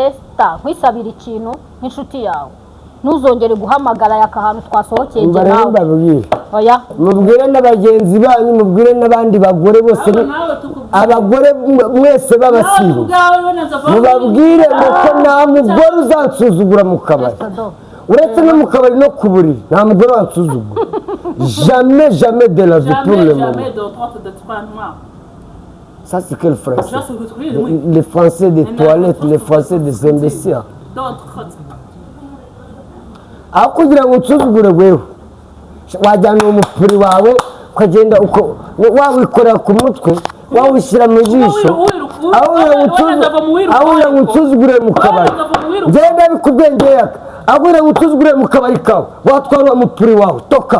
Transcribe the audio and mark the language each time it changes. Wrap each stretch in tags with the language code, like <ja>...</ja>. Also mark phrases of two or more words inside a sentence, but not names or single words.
<rw>Esther nkwisabira ikintu nk'inshuti yawe ntuzongere guhamagara yaka ahantu twasohokeye nawe oya mubwire n'abagenzi banyu mubwire n'abandi bagore bose abagore mwese babasiba mubabwire ko nta mugore uzansuzugura mu kabari uretse no mu kabari no ku buriri nta mugore wansuzugura</rw> <fr>jamais de la vie pour le moment. Ça c'est quel français? Les français des toilettes, les français des imbéciles.</fr> <rw>Aho kugira ngo unsuzugure wewe wajyana umupuri wawe ukagenda uko wawikorera ku mutwe wawishyira mu jisho aho unsuzugure mu kabari ngenda bikubwenge yaka aho unsuzugure mu kabari kawe watwara umupuri wawe toka</rw>